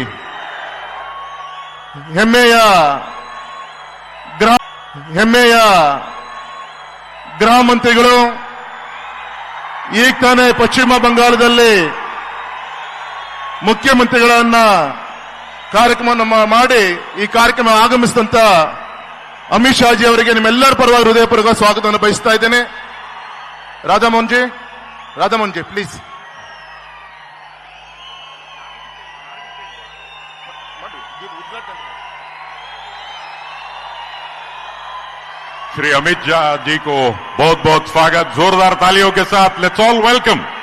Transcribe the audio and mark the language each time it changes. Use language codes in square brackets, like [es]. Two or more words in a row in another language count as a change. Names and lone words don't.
[kn] ಹೆಮ್ಮೆಯ ಗೃಹ ಮಂತ್ರಿಗಳು ಈಗ ತಾನೇ ಪಶ್ಚಿಮ ಬಂಗಾಳದಲ್ಲಿ ಮುಖ್ಯಮಂತ್ರಿಗಳನ್ನ ಕಾರ್ಯಕ್ರಮ ಮಾಡಿ ಈ ಕಾರ್ಯಕ್ರಮ ಆಗಮಿಸಿದಂತ ಅಮಿತ್ ಶಾಜಿ ಅವರಿಗೆ ನಿಮ್ಮೆಲ್ಲರ ಪರವಾಗಿ ಹೃದಯಪೂರ್ವಕ ಸ್ವಾಗತವನ್ನು ಬಯಸ್ತಾ ಇದ್ದೇನೆ. ರಾಧಾಮೋಹನ್ ಜಿ ಪ್ಲೀಸ್. [hi] श्री अमित शाह जी को बहुत बहुत स्वागत. जोरदार तालियों के साथ [en] let's all welcome.